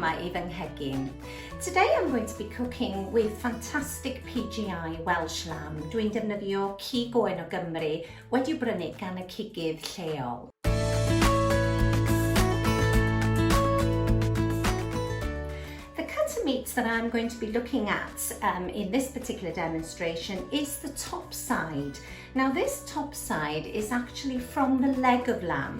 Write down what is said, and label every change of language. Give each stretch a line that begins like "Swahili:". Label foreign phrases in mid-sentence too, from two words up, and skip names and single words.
Welsh: fy nghegin.
English: Today I'm going to be cooking with fantastic PGI Welsh lamb.
Welsh: Dwi'n defnyddio cig oen o Gymru wedi'i brynu gan y cigydd lleol.
English: Meats that I'm going to be looking at in this particular demonstration is the top side. Now this top side is actually from the leg of lamb.